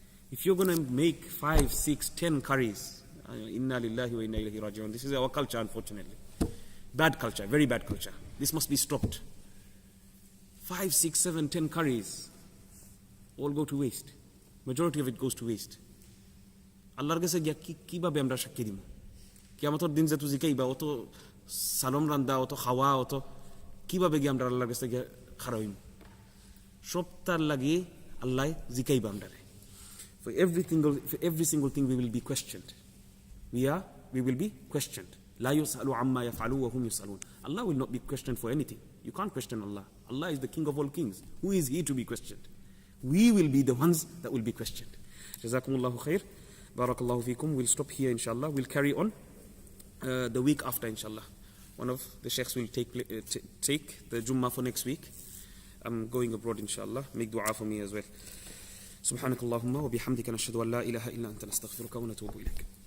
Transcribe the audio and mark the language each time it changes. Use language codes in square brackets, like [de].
[en] If you're going to make 5, 6, 10 curries, inna lillahi wa inna ilayhi raji'un. This is our culture, unfortunately. Bad culture, very bad culture. This must be stopped. 5, 6, 7, 10 curries all go to waste. Majority of it goes to waste. [syl] Allahর কাছে কিভাবে আমরা সাক্ষী দিব? কিয়ামতের দিন যে তুই জিকাইবা অত সালাম রান্দা অত খাওয়া অত কিভাবে গিয়ে আমরা আল্লাহর কাছে খারাইম? সবটার লাগি আল্লাহ জিকাইবা আমরারে. [en] For every single thing we will be questioned. We will be questioned. [ar] لا يسأل عما يفعلوا وهم يسألون. [en] Allah will not be questioned for anything. You can't question Allah. Allah is the king of all kings. Who is he to be questioned? We will be the ones that will be questioned. Jazakumullahu khair. Barakallahu feekum. We'll stop here inshallah. We'll carry on the week after inshallah. One of the sheikhs will take the Jummu'ah for next week. I'm going abroad inshallah. Make dua for me as well. [ar] سبحانك اللهم وبحمدك نشهد أن لا إله إلا أنت نستغفرك ونتوب إليك.